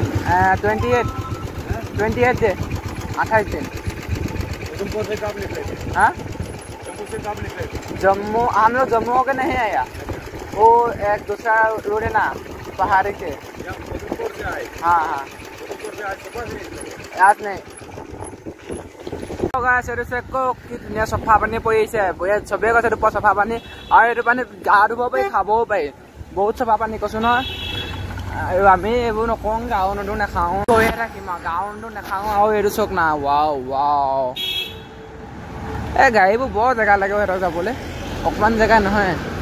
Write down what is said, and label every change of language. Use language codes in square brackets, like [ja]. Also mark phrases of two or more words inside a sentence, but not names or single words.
[hi] 28 डे 28 दिन उधमपुर से कब निकले थे हाँ जम्मू से कब निकले थे जम्मू हम लोग जम्मू के नहीं आया वो एक दूसरा रोड है ना पहाड़ी से या उधमपुर से आए हाँ हाँ उधमपुर से आज सुबह से निकले याद नहीं [as] কি ধুনীয়া চফা পানী পৰিছে চবেই কৈছে এইটো চফা পানী আৰু এইটো পানী গা ধুব পাৰি খাবও পাৰি বহুত চফা পানী কৈছো নহয় আৰু আমি এইবোৰ নকওঁ গাঁও নদী নাখাওঁ কৈয়ে থাকিম আৰু গাঁও নদী নাখাওঁ আৰু এইটো চক না ৱাও ৱাও এই গাড়ীবোৰ বৰ জেগা লাগে সিহঁতক যাবলৈ অকণমান জেগা নহয়